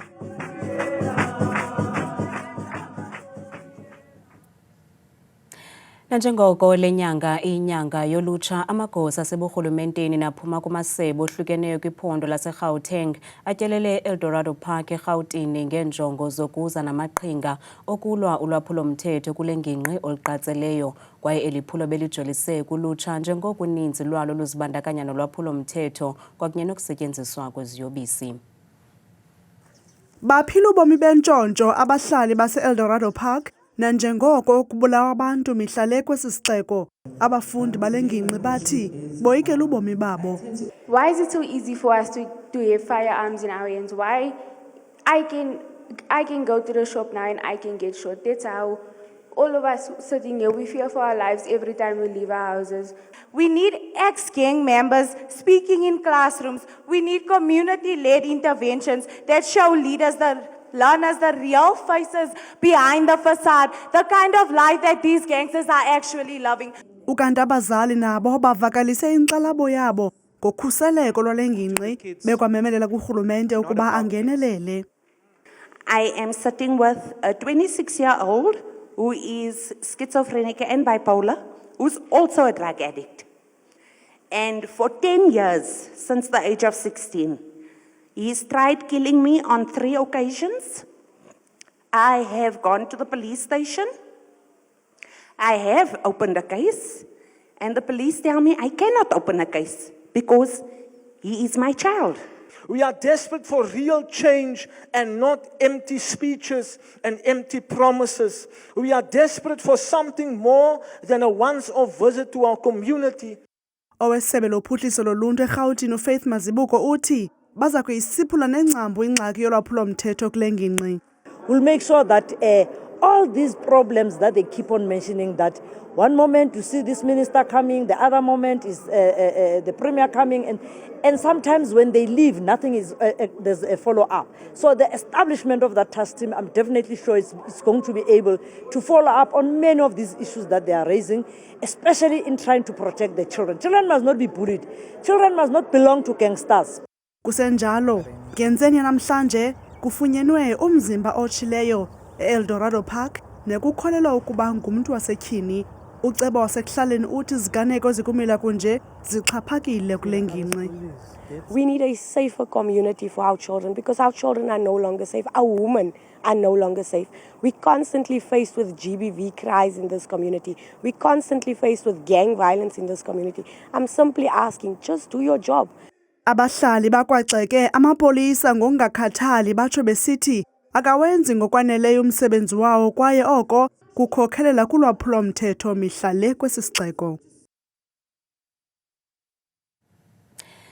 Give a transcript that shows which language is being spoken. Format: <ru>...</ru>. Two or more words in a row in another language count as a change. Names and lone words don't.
<xh>Nanjengoko lenyanga inyanga yolutsha, amagosa aseburhulumenteni naphuma kumasebe ohlukeneyo kwiphondo laseGauteng atyelele Eldorado Park eRhawutini ngeenjongo zokuza namaqhinga okulwa ulwaphulomthetho kule ngingqi oluqatseleyo, kwaye eliphulo belijolise kulutsha njengoko uninzi lwalo luzibandakanya nolwaphulomthetho kwakunye nokusetyenziswa kweziyobisi. Baphila ubomi bentshontsho abahlali base-Eldorado Park nanjengoko ukubulawa abantu mihla le kwesi sixeko. Abafundi bale ngingqi bathi boyikela ubomi babo.</xh> <en>Why is it so easy for us to have firearms in our hands? Why I can go to the shop now and I can get shot. That's how all of us sitting here, we fear for our lives every time we leave our houses. We need ex-gang members speaking in classrooms. We need community-led interventions that show learners the real faces behind the facade, the kind of life that these gangsters are actually loving.</en> <xh>Ukanti abazali nabo bavakalise inkxalabo yabo ngokhuseleko lwale ngingqi bekwamemelela kurhulumente ukuba angenelele.</xh> <en>I am sitting with a 26-year-old who is schizophrenic and bipolar, who's also a drug addict. And for 10 years, since the age of 16, he's tried killing me on 3 occasions. I have gone to the police station. I have opened a case. And the police tell me I cannot open a case because he is my child. We are desperate for real change and not empty speeches and empty promises. We are desperate for something more than a once-off visit to our community.</en> <xh>Owesebe lophuhliso loluntu eRhawutini uFaith Mazibuko uthi baza kuyisiphula nengcambu ingxaki yolwaphulomthetho kule ngingqi.</xh> <en>We'll make sure that all these problems that they keep on mentioning, that one moment you see this minister coming, the other moment is the premier coming, and sometimes when they leave, nothing is, there's a follow-up. So the establishment of that task team, I'm definitely sure it's going to be able to follow up on many of these issues that they are raising, especially in trying to protect the children. Children must not be bullied. Children must not belong to gangsters.</en> <xh>Kusenjalo, ngenzeni namhlanje kufunyenwe umzimba otshileyo eEldorado Park nekukholelwa ukuba ngumntu wasetyhini. Uceba wasekuhlaleni uthi iziganeko ezikumila kunje zixhaphakile kule ngingqi.</xh> <en>We need a safer community for our children because our children are no longer safe. Our women are no longer safe. We're constantly faced with GBV cries in this community. We're constantly faced with gang violence in this community. I'm simply asking, just do your job.</en> <xh>Abahlali bakwaxeke amapolisa ngokungakhathali batsho besithi akawenzi ngokwaneleyo umsebenzi wawo kwaye oko kukhokhelela kulwaphulomthetho mihla le kwesi sixeko.</xh>